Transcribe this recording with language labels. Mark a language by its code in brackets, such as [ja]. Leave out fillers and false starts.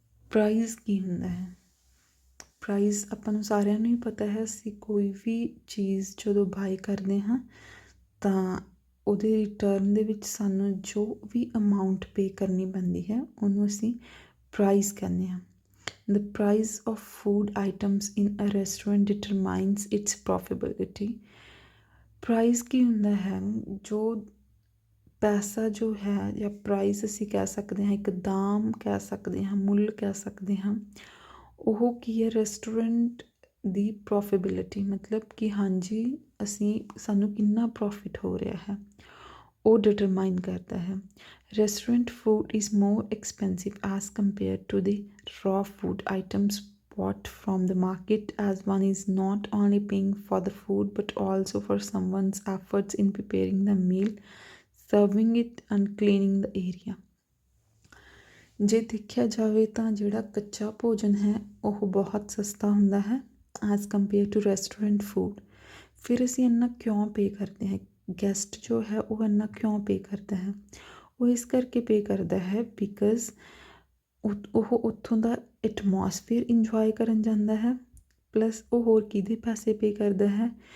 [pa] Price ਕੀ ਹੁੰਦਾ ਹੈ? Price ਆਪਾਂ ਨੂੰ ਸਾਰਿਆਂ ਨੂੰ ਹੀ ਪਤਾ ਹੈ। ਅਸੀਂ ਕੋਈ ਵੀ ਚੀਜ਼ ਜਦੋਂ ਬਾਏ ਕਰਦੇ ਹਾਂ ਤਾਂ ਉਹਦੇ ਰਿਟਰਨ ਦੇ ਵਿੱਚ ਸਾਨੂੰ ਜੋ ਵੀ ਅਮਾਊਂਟ ਪੇ ਕਰਨੀ ਪੈਂਦੀ ਹੈ ਉਹਨੂੰ ਅਸੀਂ ਪ੍ਰਾਈਸ ਕਹਿੰਦੇ ਹਾਂ। [en] The price of food items in a restaurant determines its profitability. [pa] Price ਕੀ ਹੁੰਦਾ ਹੈ? ਜੋ ਪੈਸਾ ਜੋ ਹੈ ਜਾਂ ਪ੍ਰਾਈਸ ਅਸੀਂ ਕਹਿ ਸਕਦੇ ਹਾਂ, ਇੱਕ ਦਾਮ ਕਹਿ ਸਕਦੇ ਹਾਂ, ਮੁੱਲ ਕਹਿ ਸਕਦੇ ਹਾਂ, ਉਹ ਕੀ ਹੈ? ਰੈਸਟੋਰੈਂਟ ਦੀ ਪ੍ਰੋਫਿਟੇਬਿਲਿਟੀ, ਮਤਲਬ ਕਿ ਹਾਂਜੀ ਸਾਨੂੰ ਕਿੰਨਾ ਪ੍ਰੋਫਿਟ ਹੋ ਰਿਹਾ ਹੈ ਉਹ ਡਿਟਰਮਾਈਨ ਕਰਦਾ ਹੈ। [en] Restaurant food is more expensive as compare to the raw food items bought from the market, as one is not only paying for the food but also for someone's efforts in preparing the meal, serving it and cleaning the area. [pa] ਜੇ ਦੇਖਿਆ ਜਾਵੇ ਤਾਂ ਜਿਹੜਾ ਕੱਚਾ ਭੋਜਨ ਹੈ ਉਹ ਬਹੁਤ ਸਸਤਾ ਹੁੰਦਾ ਹੈ [en] As compare to restaurant food. [pa] ਫਿਰ ਅਸੀਂ ਇੰਨਾ ਕਿਉਂ ਪੇ ਕਰਦੇ ਹਾਂ? ਗੈਸਟ ਜੋ ਹੈ ਉਹ ਇੰਨਾ ਕਿਉਂ ਪੇ ਕਰਦਾ ਹੈ? ਉਹ ਇਸ ਕਰਕੇ ਪੇ ਕਰਦਾ ਹੈ ਬਿਕੋਜ਼ ਉਹ ਉੱਥੋਂ ਦਾ ਐਟਮੋਸਫੀਅਰ ਇੰਜੋਏ ਕਰਨ ਜਾਂਦਾ ਹੈ, ਪਲੱਸ ਉਹ ਹੋਰ ਕਿਹਦੇ ਪੈਸੇ ਪੇ ਕਰਦਾ ਹੈ?